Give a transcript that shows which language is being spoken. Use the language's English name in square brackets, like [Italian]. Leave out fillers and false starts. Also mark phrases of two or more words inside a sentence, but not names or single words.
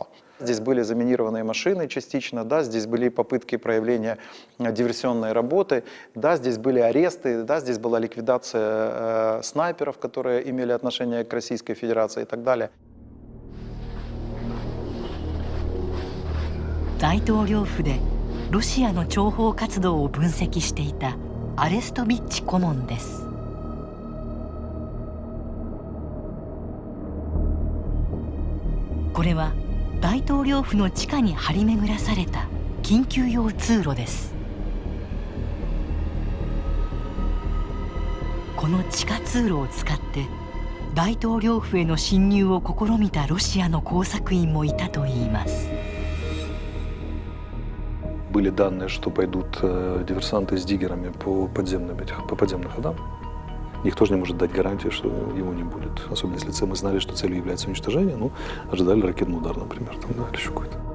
[Russian] Здесь были заминированные машины частично, да, здесь были попытки проявления диверсионной работы, да, здесь были аресты, да, здесь была ликвидация снайперов, которые имели отношение к Российской Федерации и так далее. [Japanese] 大統領府でロシアの諜報活動を分析していたアレストビッチ顧問です。これは大統領府の地下に張り巡らされた緊急用通路です。この地下通路を使って大統領府への侵入を試みたロシアの工作員もいたといいます。 [Russian] Были данные, что пойдут диверсанты с диггерами по подземным ходам. Никто же не может дать гарантии, что его не будет. Особенно если мы знали, что целью является уничтожение, ну, ожидали ракетный удар, например, там, да, или еще какой-то.